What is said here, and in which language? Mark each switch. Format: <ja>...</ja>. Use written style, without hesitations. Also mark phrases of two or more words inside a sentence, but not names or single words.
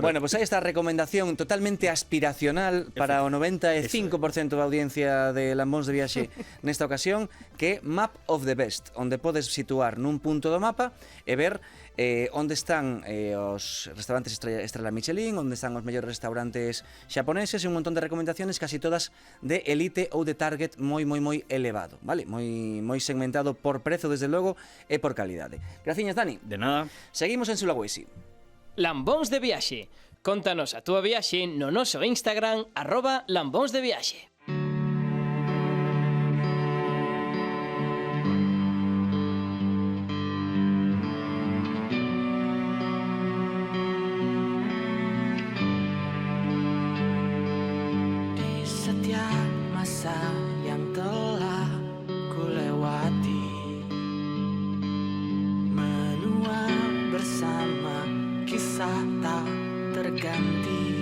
<es>Bueno, pues</es> <gl>hai esta recomendación totalmente aspiracional para o 95% da audiencia de Lambóns de Viaxe nesta ocasión, que é Map of the Best, onde podes situar nun punto do mapa e ver onde están os restaurantes Estrella Michelin, onde están os mellores restaurantes xaponeses e un montón de recomendaciones, casi todas de elite ou de target moi elevado, vale? Moi segmentado por prezo, desde logo, e por calidade. Graciñas, Dani. De nada. Seguimos en Sulawesi. Lambóns de Viaxe. Contanos a túa viaxe no noso Instagram @lambónsdeviaxe.</gl> <id>Di setiap masa yang telah kulewati, menua bersama kisah tak terganti.</id>